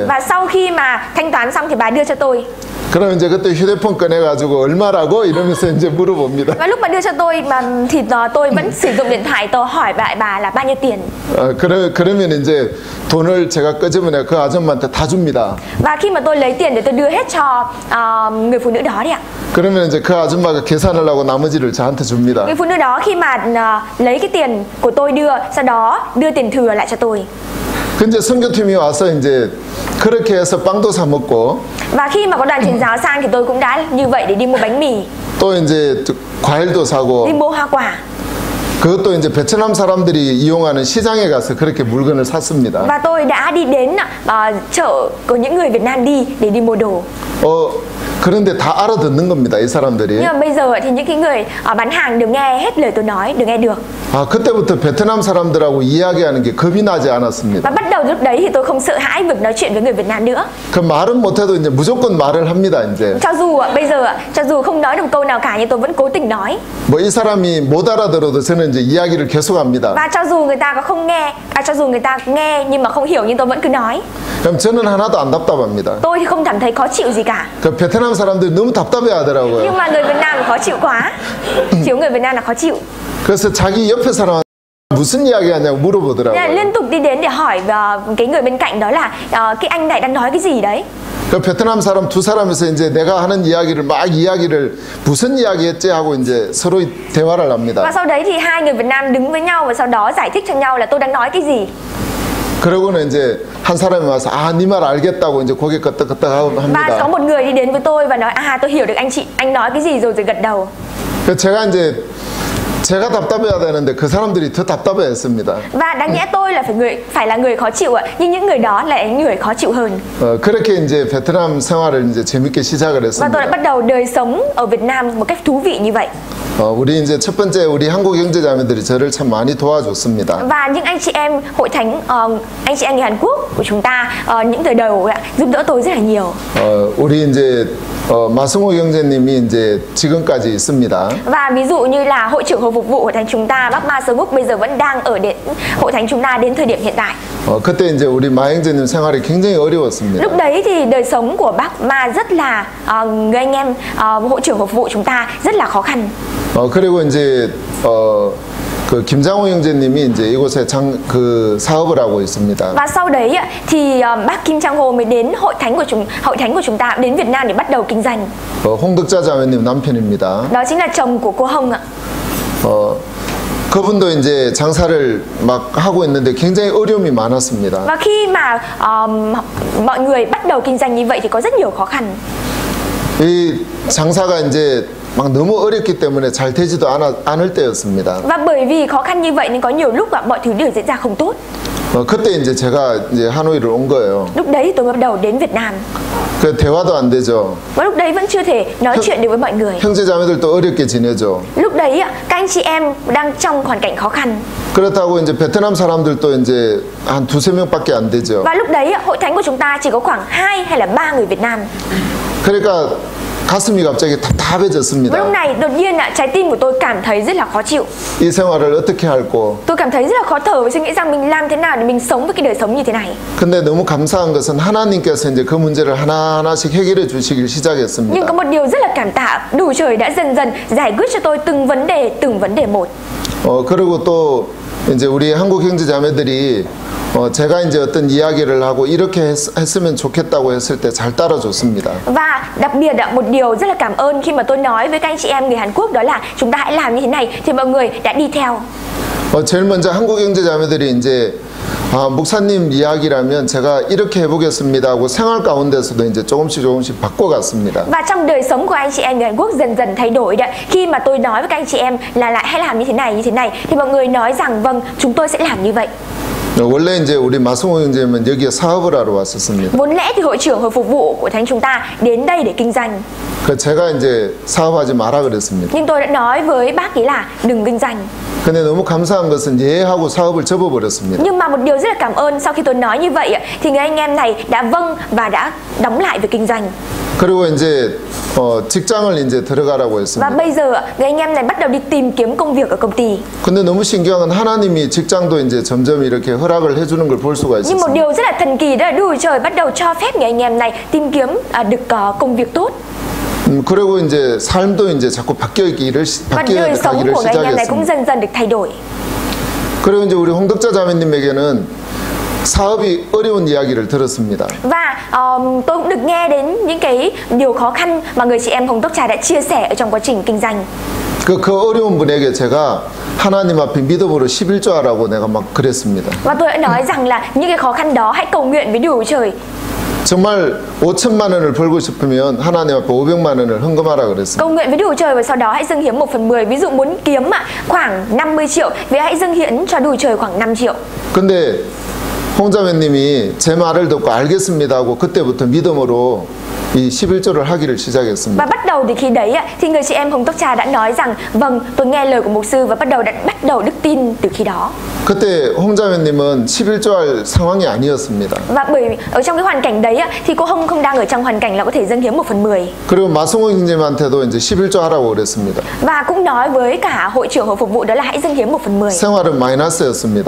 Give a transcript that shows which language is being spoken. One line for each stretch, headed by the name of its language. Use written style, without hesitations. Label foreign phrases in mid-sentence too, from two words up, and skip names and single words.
Vietnamese: Và sau khi mà thanh toán xong thì bà đưa cho tôi.
Korean: 그럼 이제 그때 휴대폰 꺼내가지고 얼마라고 이러면서 이제 물어봅니다.
Vietnamese: Và lúc bà đưa cho tôi mà thì tôi vẫn sử dụng điện thoại, tôi hỏi bà là bao nhiêu tiền.
Korean: 그러면 이제 돈을 제가 끄집어내 그 아줌마한테 다 줍니다.
Vietnamese: Và khi mà tôi lấy tiền để tôi đưa hết cho người phụ nữ đó đi ạ.
Korean: 그러면 이제 그 아줌마가 계산을 하고 나머지를 저한테 줍니다.
Vietnamese: Người phụ nữ đó khi mà lấy cái tiền của tôi đưa, sau đó đưa tiền thừa lại cho tôi.
Korean: 근데 선교팀이 와서 이제 그렇게 해서 빵도 사 먹고.
Vietnamese: Và khi mà có đoàn truyền giáo sang thì tôi cũng đã như vậy để đi mua bánh mì.
Korean: 또 이제 과일도 사고.
Vietnamese: đi mua hoa quả.
Korean: 그것도 이제 베트남 사람들이 이용하는 시장에 가서 그렇게 물건을 샀습니다.
Vietnamese: Và tôi đã đi đến chợ của những người Việt Nam đi để đi mua đồ.
Korean: 그런데 다 알아듣는 겁니다, 이 사람들이.
Vietnamese: Nhưng mà bây giờ thì những cái người bán hàng đều nghe hết lời tôi nói, đều nghe được.
Korean: 그때부터 베트남 사람들하고 이야기하는 게 겁이 나지 않았습니다.
Vietnamese: Và bắt đầu lúc đấy thì tôi không sợ hãi việc nói chuyện với người Việt Nam nữa.
Korean: 그 말은 못해도 이제 무조건 말을 합니다, 이제.
Vietnamese: cho dù không nói được câu nào cả nhưng tôi vẫn cố tình nói.
Korean: 뭐 이 사람이 못 알아들어도 저는 이제 이야기를 계속합니다.
Vietnamese: Và cho dù người ta có không nghe, cho dù người ta nghe nhưng mà không hiểu nhưng tôi vẫn cứ nói.
Korean: 그럼 저는 하나도 안 답답합니다.
Vietnamese: Tôi thì không cảm thấy khó chịu gì cả.
Korean: 그 베트남 사람들이 너무 답답해하더라고요.
Vietnamese: Nhưng mà người Việt Nam khó chịu quá. Thiếu người Việt Nam là khó chịu.
Korean: 그래서 자기 옆에 사람 무슨 이야기하냐고 물어보더라고요.
Vietnamese: Liên tục đi đến để hỏi cái người bên cạnh đó là cái anh này đang nói cái gì đấy.
Korean: 그 베트남 사람 두 사람에서 이제 내가 하는 이야기를 막 이야기를 무슨 이야기했지 하고 이제 서로 대화를 합니다.
Vietnamese: Và sau đấy thì hai người Việt Nam đứng với nhau và sau đó giải thích cho nhau là tôi đang nói cái gì.
Korean: 그러고는 이제 한 사람이 와서 네 말 알겠다고 이제 고개 끄덕끄덕 합니다.
Vietnamese: Và có một người đi đến với tôi và nói tôi hiểu được anh nói cái gì rồi gật đầu.
Korean: 제가 이제 제가 답답해야 되는데 그 사람들이 더 답답해했습니다.
Vietnamese: Và đáng nhẽ tôi là phải là người khó chịu ạ, nhưng những người đó là những người khó chịu hơn.
Korean: 그렇게 이제 베트남 생활을 이제 재밌게 시작을 했습니다.
Vietnamese: Và tôi đã bắt đầu đời sống ở Việt Nam một cách thú vị như vậy.
Korean: 우리 이제 첫 번째 우리 한국 형제자매들이 저를 참 많이 도와줬습니다.
Vietnamese: Và những anh chị em hội thánh, anh chị em người Hàn Quốc của chúng ta những thời đầu giúp đỡ tôi rất là nhiều.
Korean: 우리 이제 마승호 형제님이 이제 지금까지 있습니다.
Vietnamese: Và ví dụ như là hội trưởng hội phục vụ hội thánh chúng ta, bác Ma Sơ Búc bây giờ vẫn đang ở hội thánh chúng ta đến thời điểm hiện tại.
Korean: 그때 이제 우리 마 형제님 생활이 굉장히 어려웠습니다.
Vietnamese: Lúc đấy thì đời sống của bác Ma rất là người anh em hội trưởng hội phục vụ chúng ta rất là khó khăn.
Korean: 그리고 이제 그 김장호 형제님이 이제 이곳에 그 사업을 하고 있습니다.
Vietnamese: Và sau đấy thì bác Kim Trang Ho mới đến hội thánh của chúng ta đến Việt Nam để bắt đầu kinh doanh.
Korean: 홍덕자 자매님 남편입니다.
Vietnamese: Đó chính là chồng của cô Hồng ạ.
Korean: 그분도 이제 장사를 막 하고 있는데 굉장히 어려움이 많았습니다.
Vietnamese: Và khi mà mọi người bắt đầu kinh doanh như vậy thì có rất nhiều khó khăn.
Korean: 이 장사가 이제 막 너무 어렵기 때문에 잘 되지도 않을 때였습니다.
Vietnamese: Và bởi vì khó khăn như vậy nên có nhiều lúc mọi thứ đều diễn ra không tốt.
Korean: 그때 이제 제가 이제 하노이를 온 거예요.
Vietnamese: Lúc đấy tôi bắt đầu đến Việt Nam.
Korean: 그 대화도 안 되죠.
Vietnamese: Và lúc đấy vẫn chưa thể nói chuyện được với mọi người.
Korean: 형제 자매들도 어렵게 지내죠.
Vietnamese: Lúc đấy các anh chị em đang trong hoàn cảnh khó khăn.
Korean: 그렇다고 이제 베트남 사람들도 이제 한 두세 명밖에 안 되죠.
Vietnamese: Và lúc đấy hội thánh của chúng ta chỉ có khoảng 2 hay là 3 người Việt Nam.
Korean: 그러니까 가슴이 갑자기
Vietnamese: Và
Korean: 답답해졌습니다.
Vietnamese: lúc này đột nhiên trái tim của tôi cảm thấy rất là khó chịu.
Korean: 이 생활을 어떻게 할고.
Vietnamese: Tôi cảm thấy rất là khó thở và suy nghĩ rằng mình làm thế nào để mình sống với cái đời sống như thế này.
Korean: 근데 너무 감사한 것은 하나님께서 이제 그 문제를 하나하나씩 해결해 주시길
Vietnamese: Nhưng
Korean: 시작했습니다.
Vietnamese: có một điều rất là cảm tạ, đủ trời đã dần dần giải quyết cho tôi từng vấn đề một.
Korean: 그리고 또 이제 우리 한국 형제 자매들이 제가 이제 어떤 이야기를 하고 이렇게 했으면 좋겠다고 했을 때 잘 따라줬습니다.
Vietnamese: Và đặc biệt một điều rất là cảm ơn khi mà tôi nói với các anh chị em người Hàn Quốc đó là chúng ta hãy làm như thế này thì mọi người đã đi theo.
Korean: 제일 먼저 한국 형제 자매들이 이제 목사님 이야기라면 제가 이렇게 해보겠습니다 하고 생활 가운데서도 이제 조금씩 바꿔갔습니다.
Vietnamese: Và trong đời sống của anh chị em người Hàn Quốc dần dần thay đổi đấy. Khi mà tôi nói với các anh chị em là lại hãy làm như thế này thì mọi người nói rằng vâng, chúng tôi sẽ làm như vậy.
Korean: 원래 이제 우리 마승호 형제는 여기에 사업을 하러 왔었습니다.
Vietnamese: Vốn lẽ thì hội trưởng hội phục vụ của thánh chúng ta đến đây để kinh doanh.
Korean: 제가 이제 사업하지 마라 그랬습니다.
Vietnamese: Nhưng tôi đã nói với bác ấy là đừng kinh doanh.
Korean: 근데 너무 감사한 것은 예 하고 사업을 접어버렸습니다.
Vietnamese: Nhưng mà một điều rất là cảm ơn sau khi tôi nói như vậy thì người anh em này đã vâng và đã đóng lại việc kinh doanh.
Korean: 그리고 이제 직장을 이제 들어가라고 했습니다.
Vietnamese: Và bây giờ người anh em này bắt đầu đi tìm kiếm công việc ở công ty.
Korean: 근데 너무 신기한 건 하나님이 직장도 이제 점점 이렇게 허락을 해주는 걸 볼 수가
Vietnamese: Nhưng một
Korean: 있었습니다.
Vietnamese: điều rất là thần kỳ đó là Đức Chúa Trời bắt đầu cho phép người anh em này tìm kiếm được công việc tốt.
Korean: 그리고 이제 삶도 이제 자꾸 바뀌기를
Vietnamese: Và đời sống của người anh em này cũng
Korean: 시작했습니다.
Vietnamese: dần dần được thay đổi.
Korean: 그리고 이제 우리 홍덕자 자매님에게는 사업이 어려운 이야기를 들었습니다.
Vietnamese: Và tôi cũng được nghe đến những cái điều khó khăn mà người chị em Hồng Tốc Trà đã chia sẻ ở trong quá trình kinh doanh.
Korean: 그 어려운 분에게 제가 하나님 앞에 믿음으로 11조 하라고 내가 막 그랬습니다.
Vietnamese: Và tôi đã nói rằng là những cái khó khăn đó hãy cầu nguyện với Đức Chúa Trời.
Korean: 정말 5천만 원을 벌고 싶으면 하나님 앞에 500만 원을 헌금하라 그랬습니다.
Vietnamese: Cầu nguyện với Đức Chúa Trời và sau đó hãy dâng hiến 1/10. Ví dụ muốn kiếm khoảng 50 triệu, vậy hãy dâng hiến cho Đức Chúa Trời khoảng 5 triệu.
Korean: 근데 홍자매님이 제 말을 듣고 알겠습니다 하고 그때부터 믿음으로 이 11조를 하기를 시작했습니다.
Vietnamese: Và bắt đầu thì khi đấy thì người chị em Hồng Tốc Trà đã nói rằng vâng, tôi nghe lời của mục sư và bắt đầu đức tin từ khi đó.
Korean: 그때 홍자매님은 11조 할 상황이 아니었습니다.
Vietnamese: Và bởi ở trong cái hoàn cảnh đấy thì cô không đang ở trong hoàn cảnh là có thể dâng hiến 1/10.
Korean: 그리고 마승호 형님한테도 이제 11조 하라고 그랬습니다.
Vietnamese: Và cũng nói với cả hội trưởng hội phục vụ đó là hãy dâng hiến 1/10.
Korean: 생활은 마이너스였습니다.